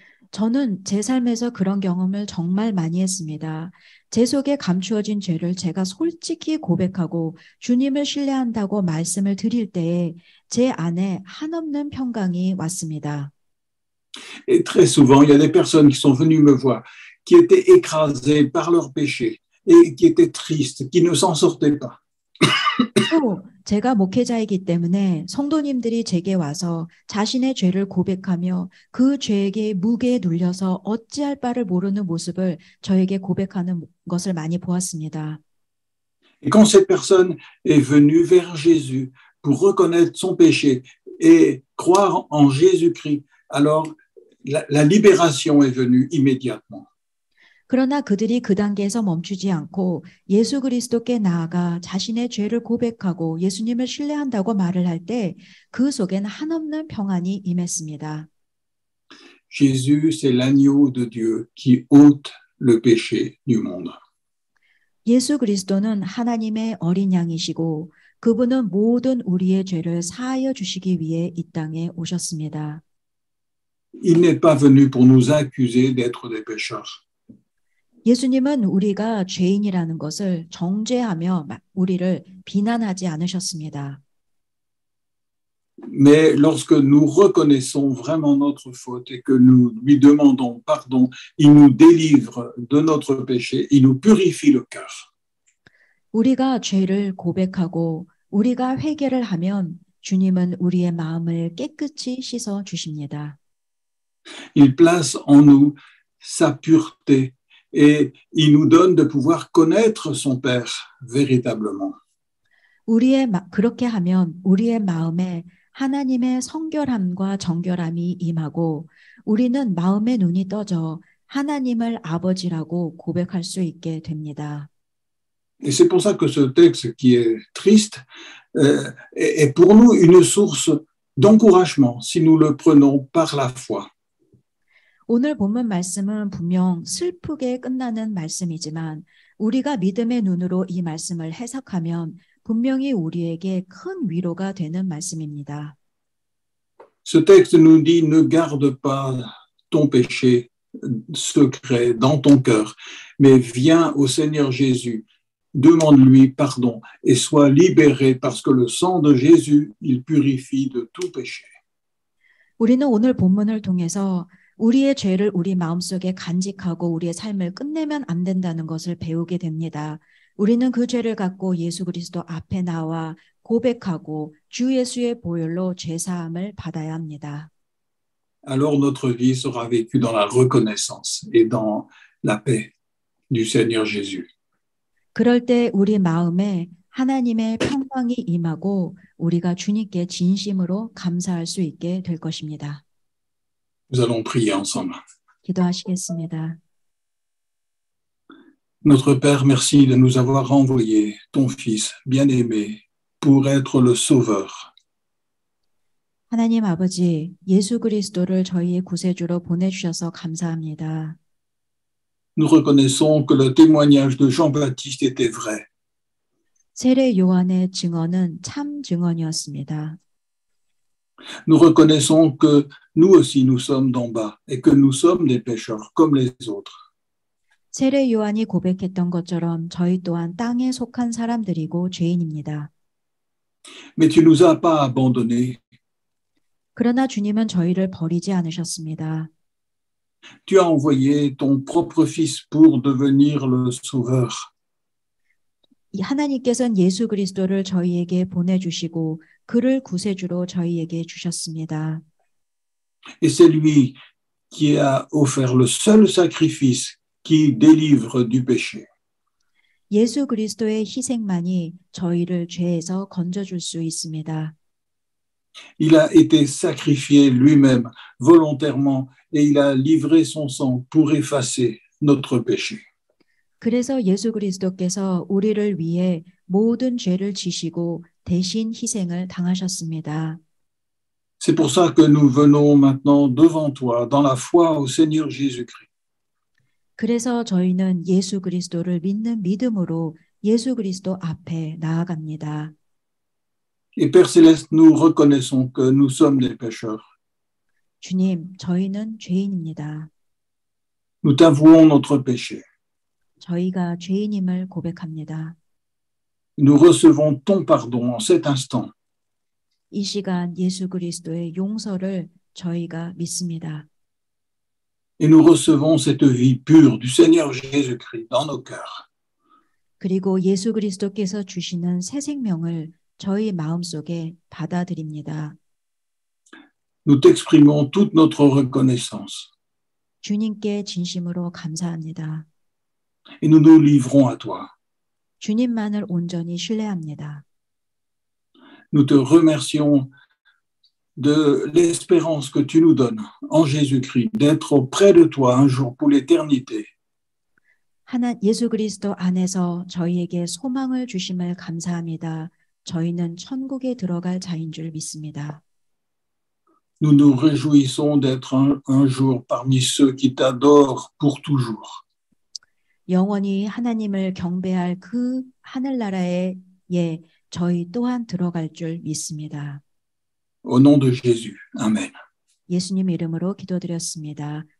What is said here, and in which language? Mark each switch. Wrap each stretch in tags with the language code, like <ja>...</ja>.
<ko>저는 제 삶에서 그런 경험을 정말 많이 했습니다. 제 속에 감추어진 죄를 제가 솔직히 고백하고 주님을 신뢰한다고 말씀을 드릴 때에 제 안에 한없는 평강이 왔습니다.</ko> <fr>Et très souvent, il y a des personnes qui sont venues me voir, qui étaient écrasées par leurs péchés et qui étaient tristes, qui ne s'en sortaient pas.</fr> <ko>또 제가 목회자이기 때문에 성도님들이 제게 와서 자신의 죄를 고백하며 그 죄에게 무게에 눌려서 어찌할 바를 모르는 모습을 저에게 고백하는 것을 많이 보았습니다.</ko> <fr>Et quand cette personne est venue vers Jésus pour reconnaître son péché et croire en Jésus-Christ, alors la libération est venue immédiatement.</fr> <ko>그러나 그들이 그 단계에서 멈추지 않고 예수 그리스도께 나아가 자신의 죄를 고백하고 예수님을 신뢰한다고 말을 할 때 그 속엔 한없는 평안이 임했습니다.</ko> <fr>Jésus, c'est l'agneau de Dieu qui ôte le péché du monde.</fr> <ko>예수 그리스도는 하나님의 어린 양이시고 그분은 모든 우리의 죄를 사하여 주시기 위해 이 땅에 오셨습니다.</ko> <fr>Il n'est pas venu pour nous accuser d'être des pécheurs.</fr> <ko>예수님은 우리가 죄인이라는 것을 정죄하며 우리를 비난하지 않으셨습니다.</ko> <fr>Mais lorsque nous reconnaissons vraiment notre faute et que nous lui demandons pardon, il nous délivre de notre péché, il nous purifie le cœur.</fr> <ko>우리가 죄를 고백하고 우리가 회개를 하면 주님은 우리의 마음을 깨끗이 씻어 주십니다.</ko> <fr>Il place en nous sa pureté et il nous donne de pouvoir connaître son Père véritablement.</fr> <ko>그렇게 하면 우리의 마음에 하나님의 성결함과 정결함이 임하고 우리는 마음의 눈이 떠져 하나님을 아버지라고 고백할 수 있게 됩니다.</ko> <fr>Et c'est pour ça que ce texte qui est triste est pour nous une source d'encouragement si nous le prenons par la foi.</fr> <ko>오늘 본문 말씀은 분명 슬프게 끝나는 말씀이지만 우리가 믿음의 눈으로 이 말씀을 해석하면 분명히 우리에게 큰 위로가 되는 말씀입니다.</ko> <fr>Ce texte nous dit ne garde pas ton péché secret dans ton cœur, mais viens au Seigneur Jésus, demande-lui pardon et sois libéré parce que le sang de Jésus, il purifie de tout péché.</fr> <ko>우리는 오늘 본문을 통해서 우리의 죄를 우리 마음속에 간직하고 우리의 삶을 끝내면 안 된다는 것을 배우게 됩니다. 우리는 그 죄를 갖고 예수 그리스도 앞에 나와 고백하고 주 예수의 보혈로 죄사함을 받아야 합니다.</ko> <fr>Alors notre vie sera vécue dans la reconnaissance et dans la paix du Seigneur Jésus.</fr> <ko>그럴 때 우리 마음에 하나님의 평강이 임하고 우리가 주님께 진심으로 감사할 수 있게 될 것입니다.</ko> <fr>Nous allons prier ensemble.</fr> <ko>기도하시겠습니다.</ko> <fr>Notre Père, merci de nous avoir envoyé ton Fils bien-aimé pour être le Sauveur.</fr> <ko>하나님 아버지, 예수 그리스도를 저희의 구세주로 보내주셔서 감사합니다.</ko> <fr>Nous reconnaissons que le témoignage de Jean-Baptiste était vrai.</fr> <ko>세례 요한의 증언은 참 증언이었습니다.</ko> <fr>Nous reconnaissons que nous aussi nous sommes d'en bas et que nous sommes des pécheurs comme les autres.</fr> <ko>세례 요한이 고백했던 것처럼 저희 또한 땅에 속한 사람들이고 죄인입니다.</ko> <fr>Mais tu nous as pas abandonnés.</fr> <ko>그러나 주님은 저희를 버리지 않으셨습니다.</ko> <fr>Tu as envoyé ton propre Fils pour devenir le Sauveur.</fr> <ko>하나님께서는 예수 그리스도를 저희에게 보내주시고 그를 구세주로 저희에게 주셨습니다.</ko> <fr>Et c'est lui qui a offert le seul sacrifice qui délivre du péché.</fr> <ko>예수 그리스도의 희생만이 저희를 죄에서 건져줄 수 있습니다.</ko> <fr>Il a été sacrifié lui-même volontairement et il a livré son sang pour effacer notre péché.</fr> <ko>그래서 예수 그리스도께서 우리를 위해 모든 죄를 지시고 대신 희생을 당하셨습니다.</ko> <fr>C'est pour ça que nous venons maintenant devant toi dans la foi au Seigneur Jésus-Christ.</fr> <ko>그래서 저희는 예수 그리스도를 믿는 믿음으로 예수 그리스도 앞에 나아갑니다.</ko> <fr>Et Père Céleste, nous reconnaissons que nous sommes des pécheurs.</fr> <ko>주님, 저희는 죄인입니다.</ko> <fr>Nous t'avouons notre péché.</fr> <ko>저희가 죄인임을 고백합니다.</ko> <fr>Nous recevons ton pardon en cet instant.</fr> <ko>이 시간 예수 그리스도의 용서를 저희가 믿습니다.</ko> <fr>Et nous recevons cette vie pure du Seigneur Jésus-Christ dans nos cœurs.</fr> <ko>그리고 예수 그리스도께서 주시는 새 생명을 저희 마음속에 받아들입니다.</ko> <fr>Nous t'exprimons toute notre reconnaissance.</fr> <ko>주님께 진심으로 감사합니다.</ko> <fr>Et nous nous livrons à toi.</fr> <ko>주님만을 온전히 신뢰합니다.</ko> <fr>Nous te remercions de l'espérance que tu nous donnes en Jésus-Christ, d'être auprès de toi un jour pour l'éternité.</fr> <ko>예수 그리스도 안에서 저희에게 소망을 주심을 감사합니다. 저희는 천국에 들어갈 자인 줄 믿습니다.</ko> <fr>Nous nous réjouissons d'être un jour parmi ceux qui t'adorent pour toujours.</fr> <ko>영원히 하나님을 경배할 그 하늘나라에 저희 또한 들어갈 줄 믿습니다.</ko> <fr>Au nom de Jésus. Amen.</fr> <ko>예수님 이름으로 기도드렸습니다.</ko>